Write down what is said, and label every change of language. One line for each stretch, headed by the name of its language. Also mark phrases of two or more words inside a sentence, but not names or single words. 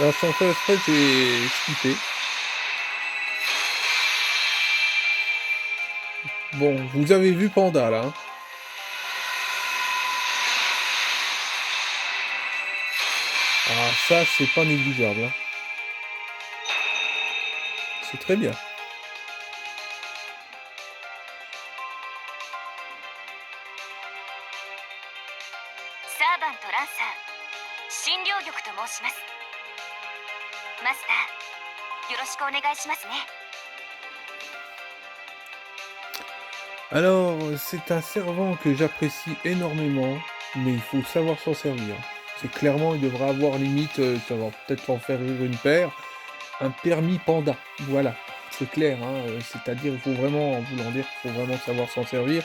French: Ah, sans faire exprès, j'ai skippé. Bon, vous avez vu Panda, là, hein? Ah, ça, c'est pas négligeable, hein. C'est très bien.
Japanese: サーバントランサー診療局と申します。マスター、よろしくお願いしますね。
French: Alors, c'est un servant que j'apprécie énormément, mais il faut savoir s'en servir. C'est clairement, il devrait avoir limite, ça va peut-être en faire rire une paire, un permis panda. Voilà, c'est clair, hein, c'est-à-dire il faut vraiment, en voulant dire qu'il faut vraiment savoir s'en servir.